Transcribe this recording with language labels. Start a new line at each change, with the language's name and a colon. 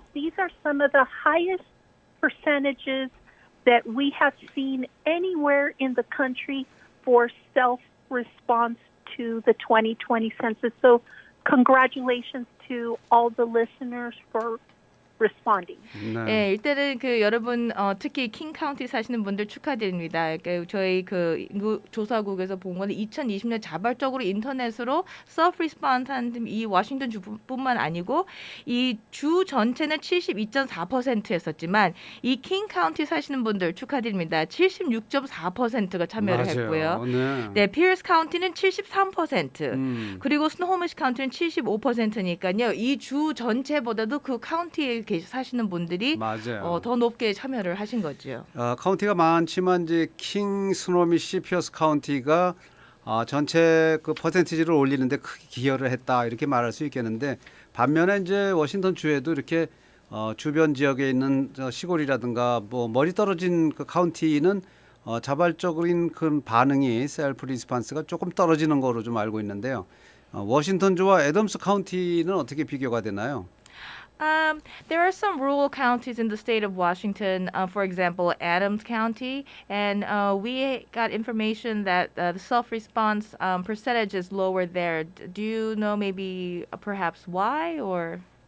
English: These are some of the highest percentages that we have seen anywhere in the country for self-response to the 2020 census. So congratulations to all the listeners for responding.
Korean: 네, 일단은 그 여러분 특히 킹 카운티 사시는 분들 축하드립니다. 그러니까 저희 그 인구 조사국에서 본 거는 2020년 자발적으로 인터넷으로
English: self response
Korean: 한 이 워싱턴 주뿐만 아니고 이 주 전체는 72.4%였었지만 이 킹 카운티 사시는 분들 축하드립니다. 76.4%가 참여를 맞아요. 했고요. 네. 네, 피어스 카운티는 73%, 그리고 스노호미시 카운티는 75%니까요. 이 주 전체보다도 그 카운티에 사시는 분들이 맞아요. 더 높게 참여를 하신 거죠. 카운티가 많지만 이제 킹, 스노미시, 피어스 카운티가 전체 그 퍼센티지를 올리는데 크게 기여를 했다 이렇게 말할 수 있겠는데 반면에 이제 워싱턴 주에도 이렇게 주변 지역에 있는 시골이라든가 뭐 멀리 떨어진 그 카운티는 자발적인 그 반응이 셀프 리스판스가 조금 떨어지는 거로 좀 알고 있는데요. 워싱턴주와 애덤스 카운티는 어떻게 비교가 되나요?
English: There are some rural counties in the state of Washington, for example, Adams County, and we got information that the self-response percentage is lower there. Do you know maybe perhaps why or?